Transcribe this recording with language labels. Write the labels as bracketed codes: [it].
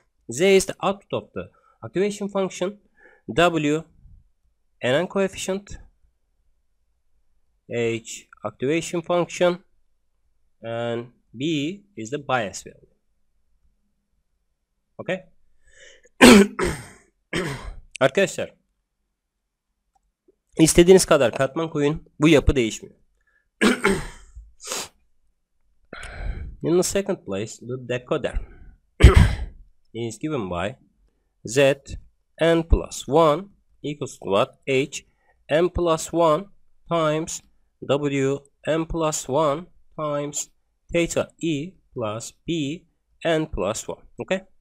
[en] Z is the output of the activation function, W nn coefficient, H activation function, and B is the bias value, okay. [tr] Arkadaşlar, istediğiniz kadar katman koyun, bu yapı değişmiyor. [en] In the second place, the decoder is given by z n plus 1 equals to what? H n plus 1 times W n plus 1 times theta e plus B n plus 1, okay?